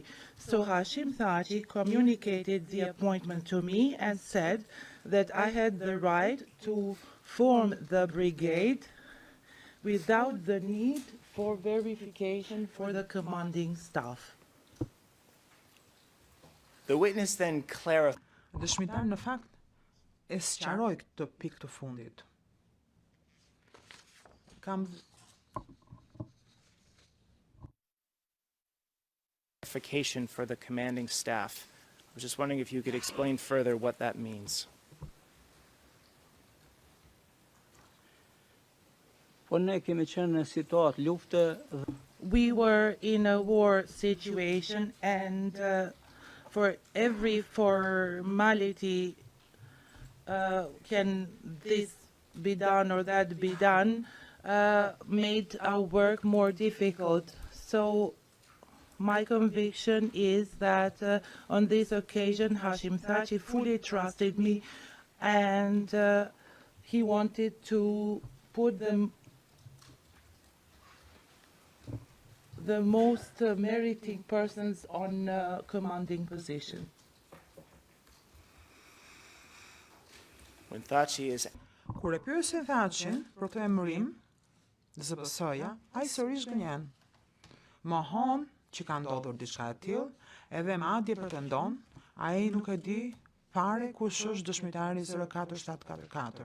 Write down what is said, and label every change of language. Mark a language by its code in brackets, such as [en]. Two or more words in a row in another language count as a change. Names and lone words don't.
[en] So Hashim Thaçi communicated the appointment to me and said that I had the right to form the brigade without the need for verification for the commanding staff. The witness then clarified. [sq] Dëshmitar në fakt e sqaroi këtë pikë të fundit. [en] Verification for the commanding staff. I was just wondering if you could explain further what that means. [sq] Po ne kemi qenë në situatë lufte. [en] We were in a war situation, and for every formality, can this be done or that be done, made our work more difficult. So my conviction is that on this occasion, Hashim Thaçi fully trusted me, and he wanted to put the most meriting persons on commanding position. When Thaçi is [sq] Kur e pyesin Thaçin për këtë emërim, ZPS-ja, ai sërish gënjen. Mohon që ka ndodhur diçka e tillë, edhe madje pretendon, ai nuk e di fare kush është dëshmitari 04744.